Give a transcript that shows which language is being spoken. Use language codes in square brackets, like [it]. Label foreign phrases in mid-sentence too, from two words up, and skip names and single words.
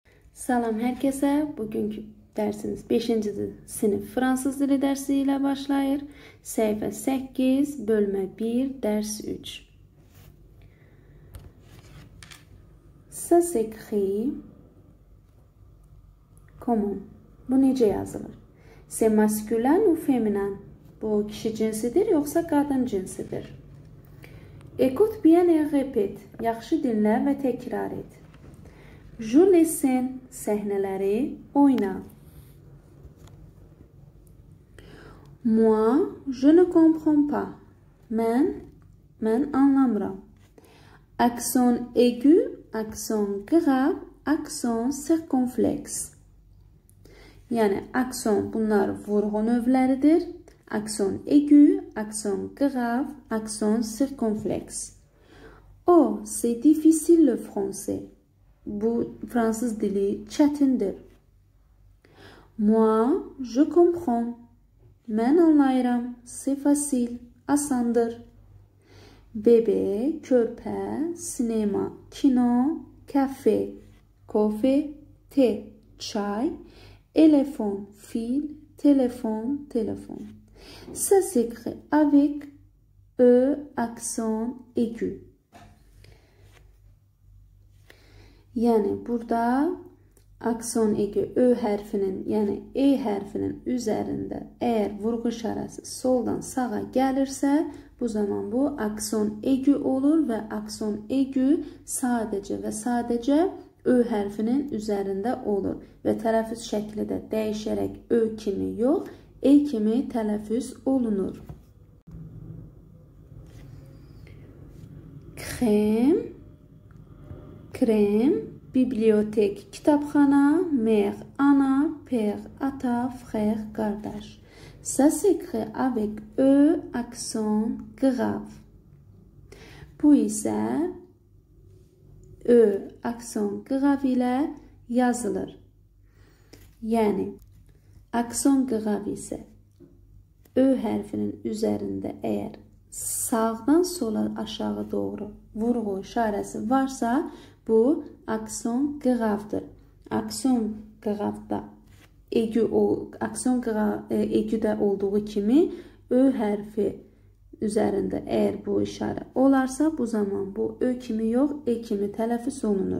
[tr] Salam herkese. Bugünkü dersimiz 5. sınıf Fransız dili dersi ile başlayır. Sayfa 8, bölme 1, ders 3. [fr] Ça s'écrit comment? [az] Bu necə yazılır? [fr] C'est masculin ou féminin? [tr] Bu kişi cinsidir yoksa kadın cinsidir? [fr] Écoute bien et répète. [az] Yaxşı dinlə və təkrar et. [fr] Joue les scènes, [az] səhneləri oyna. [fr] Moi, je ne comprends pas. [az] Mən anlamıram. [fr] Accent aigu, accent grave, accent circonflexe. [az] Yəni, accent bunlar vurğu növləridir. [fr] Accent aigu, accent grave, accent circonflexe. Oh, c'est difficile le français. [az] Bu Fransız dili çətindir. [fr] Moi, je comprends. [az] Mən anlayıram. [fr] C'est facile. [az] Asandır. Bebe, körpə, sinema, kino, kafe, kofe, te, çay, elefon, fil, telefon, telefon. [fr] Ça s'écrit avec E accent aigu. [tr] Yani burada akson eki Ö harfinin yani E harfinin üzerinde eğer [az] vurgu işarəsi soldan sağa gəlirsə bu zaman bu akson eki olur ve akson eki sadece ve sadece Ö harfinin üzerinde olur ve tələffüz şəkli də dəyişərək Ö kimi yox E kimi tələffüz olunur. Krem, bibliotek, kitabxana, mère, ana, père, ata, frère, qardaş. [fr] Ça s'écrit avec E accent grave. [az] Bu isə Ö [fr] accent grave [az] ilə yazılır. Yəni, [fr] accent grave [az] isə Ö hərfinin üzərində əgər sağdan sola aşağı doğru vurğu işarəsi varsa bu akson gravdır. Akson gravda egüdə olduğu kimi Ö hərfi üzərində əgər bu işarə olarsa bu zaman bu Ö kimi yox E kimi tələffüz olunur.